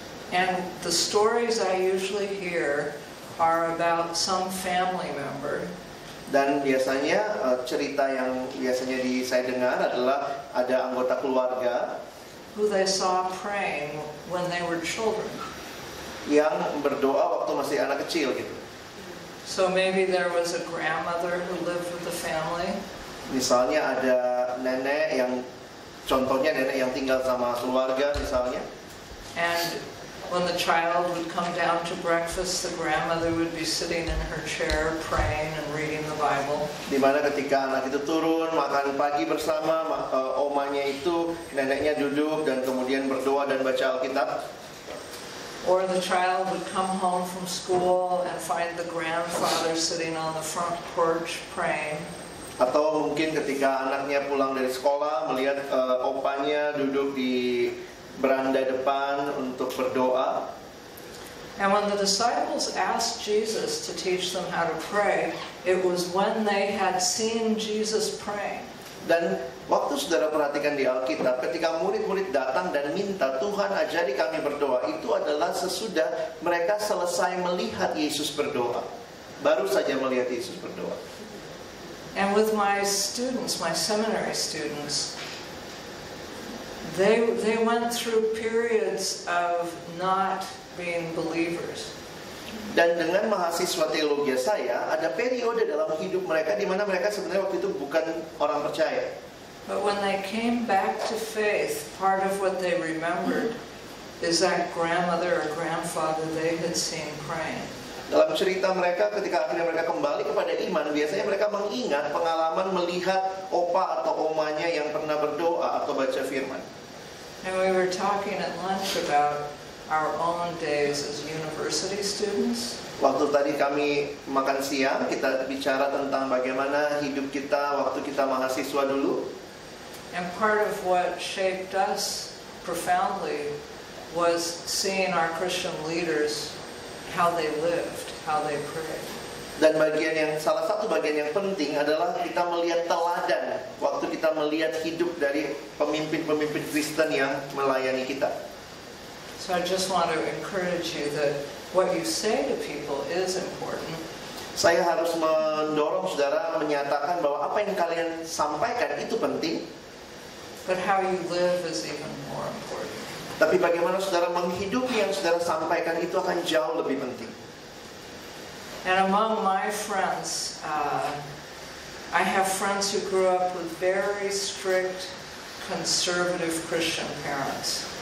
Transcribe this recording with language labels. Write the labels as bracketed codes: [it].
[en] And the stories I usually hear are about some family member. [id] Dan biasanya cerita yang biasanya saya dengar adalah ada anggota keluarga [en] who they saw praying when they were children. [id] Yang berdoa waktu masih anak kecil gitu. [en] So maybe there was a grandmother who lived with the family. [id] Misalnya ada nenek yang, contohnya nenek yang tinggal sama keluarga misalnya. [en] And when the child would come down to breakfast, the grandmother would be sitting in her chair praying and reading the Bible. [id] Di mana ketika anak itu turun makan pagi bersama, omanya itu, neneknya duduk dan kemudian berdoa dan baca Alkitab. [en] Or the child would come home from school and find the grandfather sitting on the front porch praying. [id] Atau mungkin ketika anaknya pulang dari sekolah melihat opanya duduk di beranda depan untuk berdoa. [en] And when the disciples asked Jesus to teach them how to pray, it was when they had seen Jesus praying. [id] Dan waktu saudara perhatikan di Alkitab, ketika murid-murid datang dan minta Tuhan ajari kami berdoa, itu adalah sesudah mereka selesai melihat Yesus berdoa. Baru saja melihat Yesus berdoa. [en] And with my students, my seminary students, they went through periods of not being believers. [id] Dan dengan mahasiswa teologi saya, ada periode dalam hidup mereka di mana mereka sebenarnya waktu itu bukan orang percaya. [en] But when they came back to faith, part of what they remembered is that grandmother or grandfather they had seen praying. [id] Dalam cerita mereka, ketika akhirnya mereka kembali kepada iman, biasanya mereka mengingat pengalaman melihat opa atau omanya yang pernah berdoa atau baca firman. [en] And we were talking at lunch about our own days as university students. [id] Waktu tadi kami makan siang, kita bicara tentang bagaimana hidup kita waktu kita mahasiswa dulu. [en] And part of what shaped us profoundly was seeing our Christian leaders, how they lived, how they prayed. [id] Dan salah satu bagian yang penting adalah kita melihat teladan waktu kita melihat hidup dari pemimpin-pemimpin Kristen yang melayani kita. [en] So I just want to encourage you that what you say to people is important. [id] Saya harus mendorong saudara menyatakan bahwa apa yang kalian sampaikan itu penting. [en] But how you live is even more important. [id] Tapi bagaimana saudara menghidupi yang saudara sampaikan itu akan jauh lebih penting. [en] And among my friends, I have friends who grew up with very strict, conservative Christian parents.